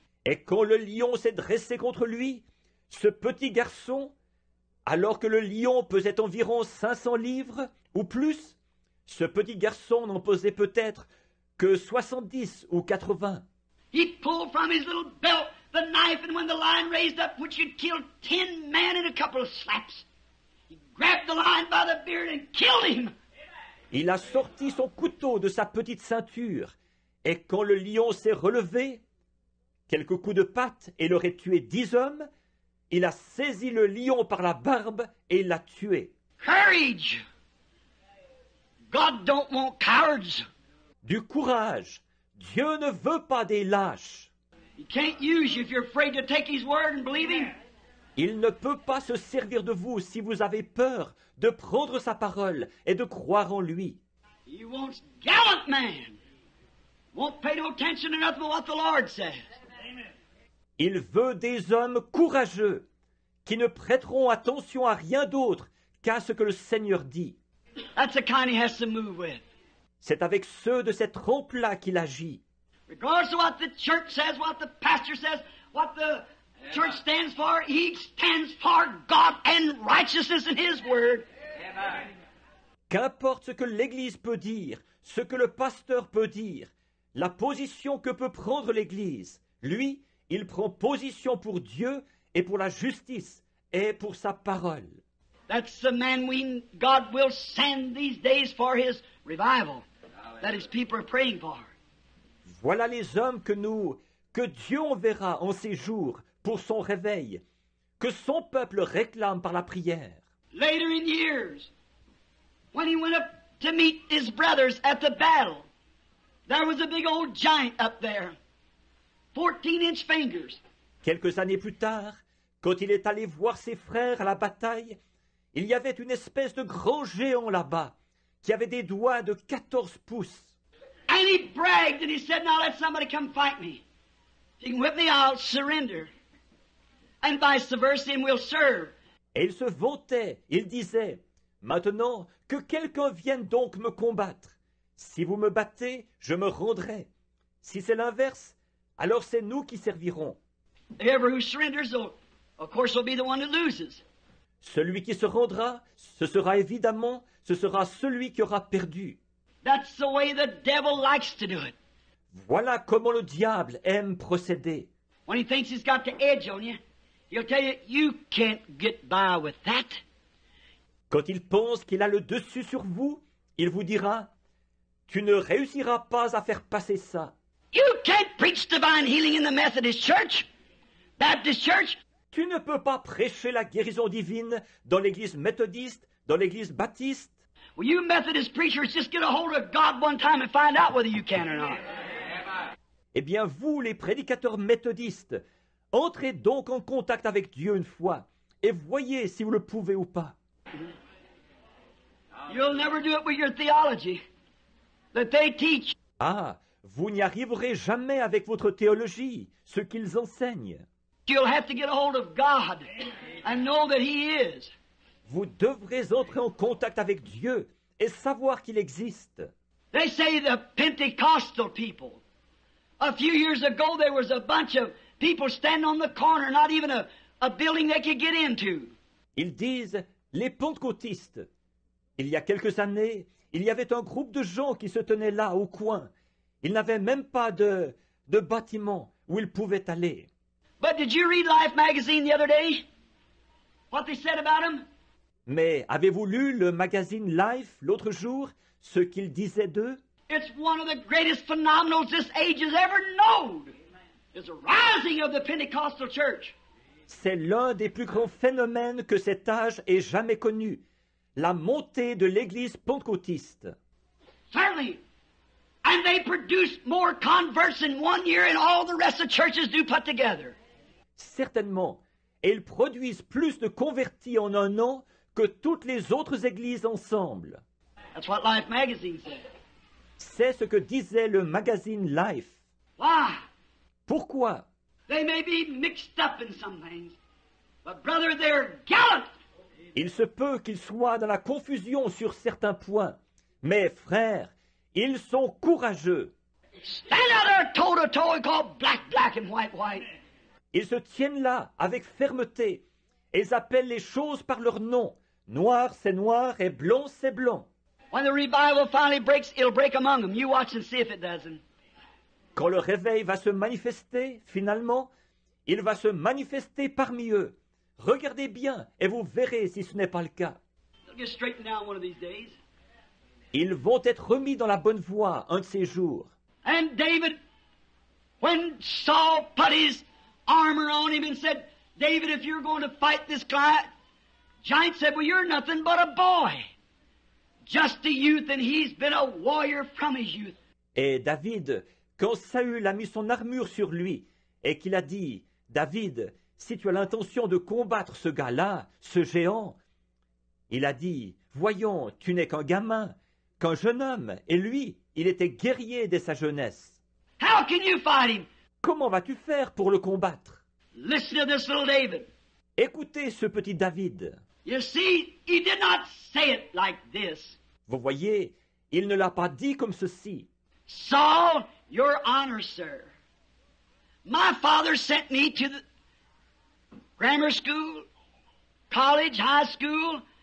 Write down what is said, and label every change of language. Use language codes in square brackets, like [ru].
[fr] Et quand le lion s'est dressé contre lui, ce petit garçon, alors que le lion pesait environ 500 livres ou plus, ce petit garçon n'en pesait peut-être que 70 ou 80. [en] He pulled from his little belt the knife, and when the lion raised up, which had killed 10 men in a couple of slaps, he grabbed the lion by the beard and killed him. [fr] Il a sorti son couteau de sa petite ceinture, et quand le lion s'est relevé, quelques coups de patte et il aurait tué 10 hommes, il a saisi le lion par la barbe et il l'a tué. [en] Courage! God don't want cowards. [fr] Du courage. Dieu ne veut pas des lâches. [en] He can't use you if you're afraid to take His word and believe Him. [fr] Il ne peut pas se servir de vous si vous avez peur de prendre sa parole et de croire en lui. [en] He wants gallant men. Won't pay no attention to nothing but what the Lord says. [fr] Il veut des hommes courageux qui ne prêteront attention à rien d'autre qu'à ce que le Seigneur dit. [en] That's the kind He has to move with. [fr] C'est avec ceux de cette trempe-là qu'il agit. [en] Regardless of what the church says, what the pastor says, what the church stands for, he stands for God and righteousness in His word. [fr] Qu'importe ce que l'Église peut dire, ce que le pasteur peut dire, la position que peut prendre l'Église, lui, il prend position pour Dieu et pour la justice et pour sa parole. [en] That's the man God will send these days for His revival that His people are praying for. [fr] Voilà les hommes que Dieu enverra en ces jours pour son réveil, que son peuple réclame par la prière. [en] Later in years, when he went up to meet his brothers at the battle, there was a big old giant up there, 14-inch fingers. [fr] Quelques années plus tard, quand il est allé voir ses frères à la bataille, il y avait une espèce de grand géant là-bas, qui avait des doigts de 14 pouces. [en] And he bragged and he said, now let somebody come fight me. If you can whip me, I'll surrender. And vice versa, and we'll serve. [fr] Et il se vantait, il disait, maintenant que quelqu'un vienne donc me combattre. Si vous me battez, je me rendrai. Si c'est l'inverse, alors c'est nous qui servirons. [en] Whoever who surrenders, of course, will be the one who loses. [fr] Celui qui se rendra, ce sera celui qui aura perdu. [en] That's the way the devil likes to do it. [fr] Voilà comment le diable aime procéder. [en] When he thinks he's got the edge on you, he'll tell you, you can't get by with that. [fr] Quand il pense qu'il a le dessus sur vous, il vous dira, tu ne réussiras pas à faire passer ça. [en] You can't preach divine healing in the Methodist Church, Baptist Church. [fr] Tu ne peux pas prêcher la guérison divine dans l'église méthodiste, dans l'église baptiste. [en] Well, you Methodist preachers, just get a hold of God one time and find out whether you can or not. [fr] Eh bien, vous, les prédicateurs méthodistes, entrez donc en contact avec Dieu une fois et voyez si vous le pouvez ou pas. [en] You'll never do it with your theology that they teach. [fr] Ah, vous n'y arriverez jamais avec votre théologie, ce qu'ils enseignent. [en] You'll have to get a hold of God and know that He is. [fr] Vous devrez entrer en contact avec Dieu et savoir qu'il existe. [en] They say the Pentecostal people. A few years ago, there was a bunch of people standing on the corner, not even a building they could get into. [fr] Ils disent les pentecôtistes. Il y a quelques années, il y avait un groupe de gens qui se tenaient là, au coin. Ils n'avaient même pas de bâtiment où ils pouvaient aller. [en] But did you read Life magazine the other day? What they said about them? [fr] Mais avez-vous lu le magazine Life l'autre jour, ce qu'il disait d'eux? [en] It's one of the greatest phenomenals this age has ever known. It's the rising of the Pentecostal church. [fr] C'est l'un des plus grands phénomènes que cet âge ait jamais connu. La montée de l'église pentecôtiste. [en] Certainly. And they produce more converts in 1 year than all the rest of churches do put together. [fr] Certainement. Et ils produisent plus de convertis en un an que toutes les autres églises ensemble. [en] That's what Life magazine said. [fr] C'est ce que disait le magazine Life. [en] Why? [fr] Pourquoi? [en] They may be mixed up in some things, but brother, they're gallant. [fr] Il se peut qu'ils soient dans la confusion sur certains points. Mais frères, ils sont courageux. [en] Stand out there toe to toe and call black, black and white, white. [fr] Ils se tiennent là avec fermeté. Et ils appellent les choses par leur nom. Noir, c'est noir, et blanc, c'est blanc. [en] When the revival finally breaks, it'll break among them. You watch and see if it doesn't. [fr] Quand le réveil va se manifester, finalement, il va se manifester parmi eux. Regardez bien et vous verrez si ce n'est pas le cas. [en] They'll get straightened down one of these days. [fr] Ils vont être remis dans la bonne voie un de ces jours. [en] And David, when Saul put his armor on him and said, David, if you're going to fight this giant said, well, you're nothing but a boy. Just a youth, and he's been a warrior from his youth. [fr] Et David, quand Saül a mis son armure sur lui et qu'il a dit, David, si tu as l'intention de combattre ce gars-là, ce géant, il a dit, voyons, tu n'es qu'un gamin, qu'un jeune homme, et lui, il était guerrier dès sa jeunesse. [en] How can you fight him? [fr] Comment vas-tu faire pour le combattre? [en] Listen to this little David. [fr] Écoutez ce petit David. [en] You see, he did not say it like this. [fr] Vous voyez, il ne l'a pas dit comme ceci. [en] Saul, your honor, sir. My father sent me to the grammar school, college, high school.